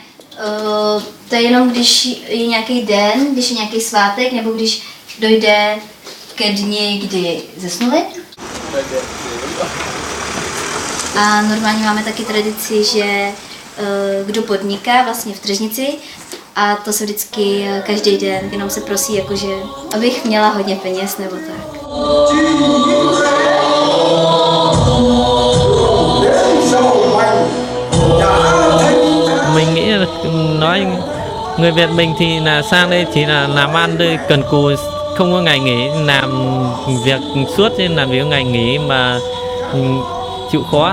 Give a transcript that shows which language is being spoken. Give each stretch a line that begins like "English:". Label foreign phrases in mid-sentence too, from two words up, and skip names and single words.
Czech: To je jenom, když je nějaký den, když je nějaký svátek, nebo když dojde ke dni, kdy zesnuli. A normálně máme taky tradici, že kdo podniká vlastně v tržnici, a to se vždycky každý den, jenom se prosí, jakože, abych měla hodně peněz nebo tak.
Vietnamese: Mình nghĩ là nói người Việt mình thì là sang đây chỉ là làm ăn thôi, cần cù, không có ngày nghỉ, làm việc suốt nên làm việc ngày nghỉ mà chịu khó.